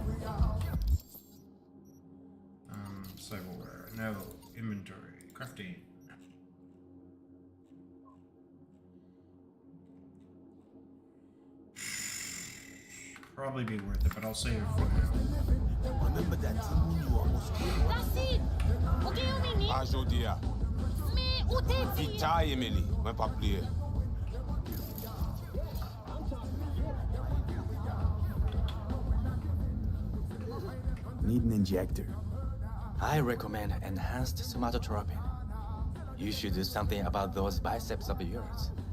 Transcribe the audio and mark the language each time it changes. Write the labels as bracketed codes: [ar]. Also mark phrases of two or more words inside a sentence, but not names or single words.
[en] Cyberware. No. Inventory. Crafting. Probably be worth it, but I'll save it for now. Remember that thing you almost killed? [ht] Placide, ou gen yon minute? Pas jodi a. Mais ou te di? Vita, Emily. Mwen pa pliye. [en] Need an injector. I recommend enhanced somatotropin. You should do something about those biceps of yours.